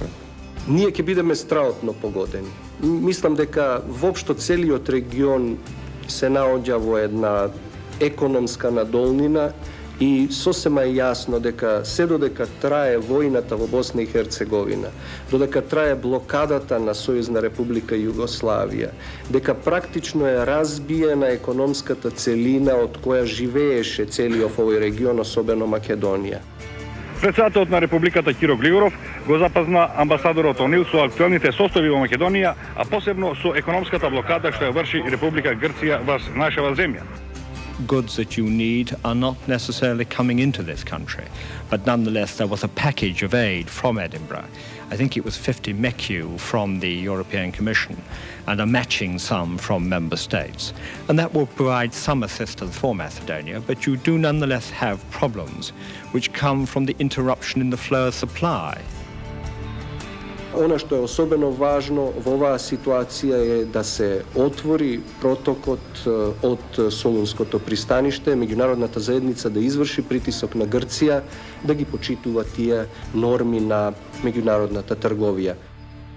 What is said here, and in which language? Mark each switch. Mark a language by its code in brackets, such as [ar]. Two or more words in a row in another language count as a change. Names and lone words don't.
[mk] Ние ќе бидеме страотно погодени. Мислам дека воопшто целиот регион се наоѓа во една економска надолнина и сосема е јасно дека се додека трае војната во Босна и Херцеговина, додека трае блокадата на Сојузна република Југославија, дека практично е разбиена економската целина од која живееше целиот овој регион, особено Македонија. Председателот на Републиката Киро Глигоров го запазна амбасадорот Онил со актуелните состојби во Македонија, а посебно со економската блокада што ја врши Република Грција во нашава земја. [en] Goods that you need are not necessarily coming into this country, but nonetheless there was a package of aid from Edinburgh. I think it was 50 MECU from the European Commission and a matching sum from member states. And that will provide some assistance for Macedonia, but you do nonetheless have problems which come from the interruption in the flow of supply. [mk] Она што е особено важно во оваа ситуација е да се отвори протокот од Солунското пристаниште, меѓународната заедница да изврши притисок на Грција да ги почитува тие норми на меѓународната трговија.